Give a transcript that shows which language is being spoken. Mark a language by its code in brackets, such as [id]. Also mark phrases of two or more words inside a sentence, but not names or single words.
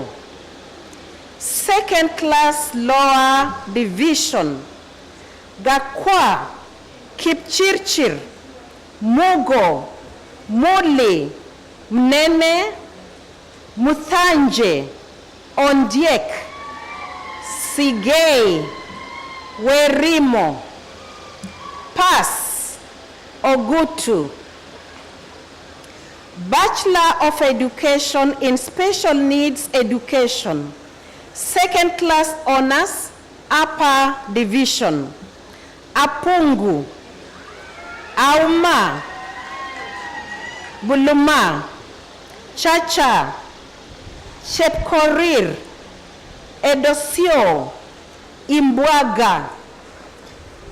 [en] Second Class Lower Division, Gakwa, Kipchirchir, Mugo, Muli, Mnene, Muthanje, Ondiek, Sigei, Werimo, Pas, Ogutu. Bachelor of Education in Special Needs Education, Second Class Honors, Upper Division, Apungu, Auma, Buluma, Chacha, Chepkorir, Edosio, Imbwaga,